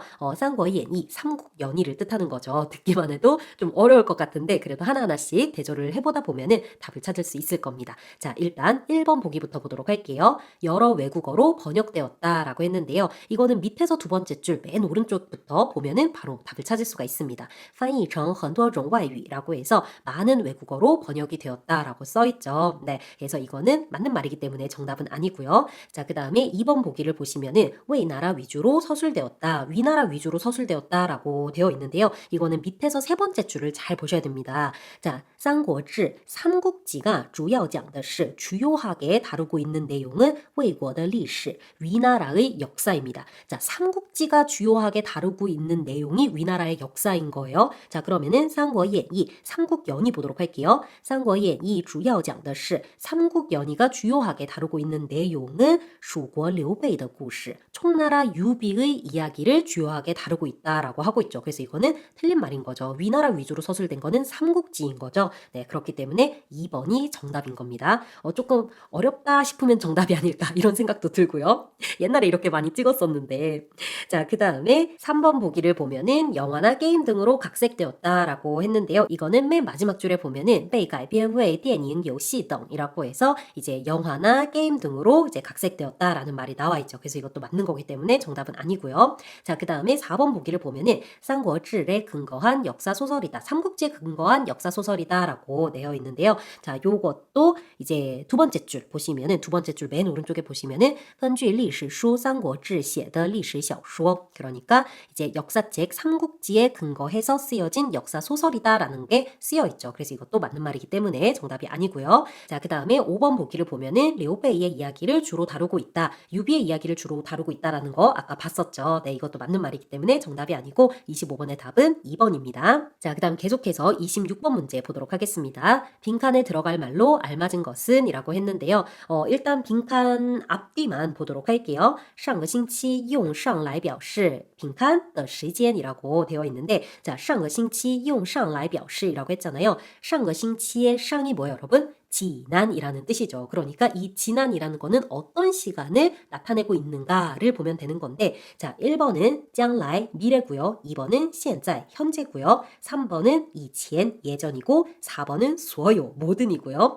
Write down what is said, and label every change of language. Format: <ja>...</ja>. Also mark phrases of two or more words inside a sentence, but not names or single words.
<ko>쌍꺼이엔이 삼국연의를 뜻하는 거죠. 듣기만 해도 좀 어려울 것 같은데 그래도 하나하나씩 대조를 해보다 보면은 답을 찾을 수 있을 겁니다. 자, 일단 1번 보기부터 보도록 할게요. 여러 외국어로 번역되었다라고 했는데요. 이거는 밑에서 두 번째 줄 맨 오른쪽부터 보면은 바로 답을 찾을 수가 있습니다.</ko> <zh>翻译成很多种外语</zh> <ko>라고 해서 많은 외국어로 번역이 되었다라고 써 있죠. 네. 그래서 이거는 맞는 말이기 때문에 정답은 아니고요. 자, 그다음에 2번 보기를 보시면은 위나라 위주로 서술되었다. 위나라 위주로 서술되었다라고 되어 있는데요. 이거는 밑에서 세 번째 줄을 잘 보셔야 됩니다. 자, 삼국지 삼국지가</ko> <zh>主要讲的是</zh> <ko>주요하게 다루고 있는 내용은</ko> <zh>魏国的历史</zh> <ko>위나라의 역사입니다. 자, 삼국지가 주요하게 다루고 있는 내용이 위나라의 역사인 거예요. 자, 그러면은 三国演义 삼국연의 보도록 할게요.</ko> <zh>三国演义 主要讲的是</zh> <ko>삼국연의가 주요하게 다루고 있는 내용은</ko> <zh>蜀国刘备的故事</zh> <ko>총나라 유비의 이야기를 주요하게 다루고 있다라고 하고 있죠. 그래서 이거는 틀린 말인 거죠. 위나라 위주로 서술된 거는 삼국지인 거죠. 네, 그렇기 때문에 2번이 정답인 겁니다. 조금 어렵다 싶으면 정답이 아닐까 이런 생각도 들고요. 옛날에 이렇게 많이 찍었었는데. 자, 그 다음에 3번 보기를 보면은 영화나 게임 등으로 각색되었다라고 했는데요. 이거는 맨 마지막 줄에 보면은</ko> <zh>被改编为电影游戏等</zh> <ko>이라고 해서 이제 영화나 게임 등으로 이제 각색되었다라는 말이 나와 있죠. 그래서 이것도 맞는 거기 때문에 정답은 아니고요. 자, 그 다음에 4번 보기를 보면은 三国志에 근거한 역사 소설이다. 삼국지에 근거한 역사 소설이다라고 되어 있는데요. 자, 요것도 이제 두 번째 줄 보시면은 두 번째 줄 맨 오른쪽에 보시면은</ko> <zh>根据历史书三国志写的历史小说</zh> <ko>그러니까 이제 역사책 삼국지에 근거해서 쓰여진 역사 소설이다라는 게 쓰여 있죠. 그래서 이것도 맞는 말이기 때문에 정답이 아니고요. 자, 그 다음에 5번 보기를 보면은 려베이의 이야기를 주로 다루고 있다. 유비의 이야기를 주로 다루고 있다라는 거 아까 봤었죠. 네, 이것도 맞는 말이기 때문에 정답이 아니고 25번의 답은 2번입니다. 자, 그 다음 계속해서 26번 문제 보도록 하겠습니다. 빈칸에 들어갈 말로 알맞은 것은 이라고 했는데요. 일단 빈칸 앞뒤만 보도록 할게요.</ko> <zh>上个星期用上来表示 빈칸的时间</zh> <ko>이라고 되어 있는데 자,</ko> <zh>上个星期用上来表示</zh> <ko>이라고 했잖아요.</ko> <zh>上个星期</zh> <ko>의 상이 뭐예요, 여러분? 지난이라는 뜻이죠. 그러니까 이 지난이라는 거는 어떤 시간을 나타내고 있는가를 보면 되는 건데 자, 1번은 将来 미래고요. 2번은 现在 현재고요. 3번은 以前 예전이고 4번은 所有 모든이고요.</ko>